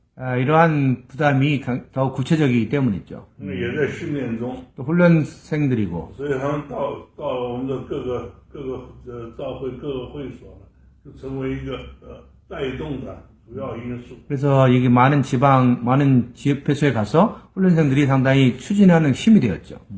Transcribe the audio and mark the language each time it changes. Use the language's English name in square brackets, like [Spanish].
[Korean] 이러한 부담이 더 구체적이기 때문이죠. [Chinese] 因为也在训练中， [Korean] 또 훈련생들이고 [Chinese] 所以他们到了我们的各个教会各个会所呢，就成为一个带动的主要因素。 [Korean] 그래서 이게 많은 지역회소에 가서 훈련생들이 상당히 추진하는 힘이 되었죠.